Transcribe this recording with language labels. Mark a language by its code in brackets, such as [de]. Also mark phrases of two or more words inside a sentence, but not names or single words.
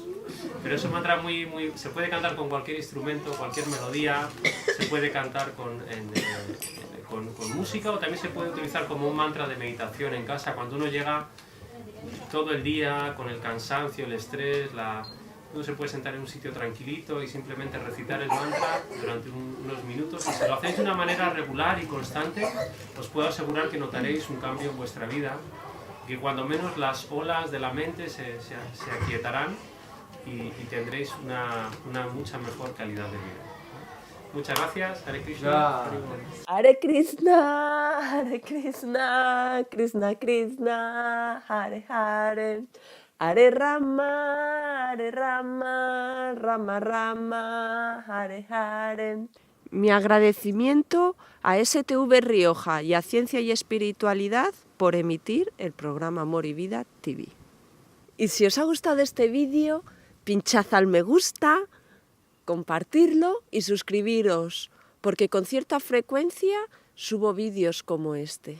[es] Pero es un mantra se puede cantar con cualquier instrumento, cualquier melodía, se puede cantar con música, o también se puede utilizar como un mantra de meditación en casa cuando uno llega todo el día con el cansancio, el estrés, uno se puede sentar en un sitio tranquilito y simplemente recitar el mantra durante unos minutos. Y si lo hacéis de una manera regular y constante, os puedo asegurar que notaréis un cambio en vuestra vida, que cuando menos las olas de la mente se aquietarán y tendréis una mucha mejor calidad de vida. Muchas gracias. [sa] Hare Krishna. Hare Krishna, Hare Krishna, Krishna Krishna, Hare Hare. Hare Rama, Rama Rama, Hare Hare. [es] Mi agradecimiento a STV Rioja y a Ciencia y Espiritualidad por emitir el programa Amor y Vida TV. Y si os ha gustado este vídeo, pinchad al me gusta, compartirlo y suscribiros, porque con cierta frecuencia subo vídeos como este.